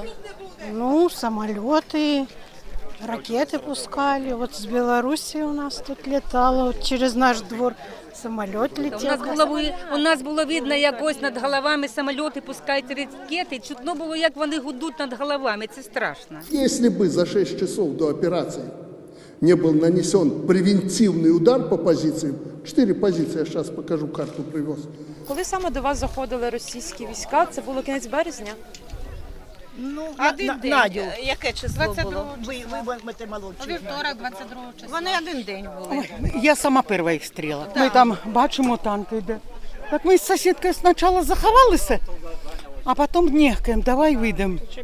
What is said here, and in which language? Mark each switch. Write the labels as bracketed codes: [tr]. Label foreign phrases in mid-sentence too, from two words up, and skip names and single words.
[uk] Ну, самоліти, ракети пускали. От з Білорусі у нас тут літало, от через наш двор самоліт летів. У нас було видно, як ось над головами самоліти пускають ракети. Чутно було, як вони гудуть над головами. Це страшно. [ru] Если бы за 6 часов до операции не был нанесен превентивный удар по позициям, 4 позиции, я сейчас покажу, карту привез. [uk] Коли саме до вас заходили російські війська, це було кінець березня? Ну, Один день. Надю. Яке число було? Ви молодші. Вівторок, 22 числа. Вони один день були. Я сама перша їх стріла. Ми там бачимо, танки йде. Так ми з сусідкою спочатку заховалися, а потім нехкаємо, давай вийдемо.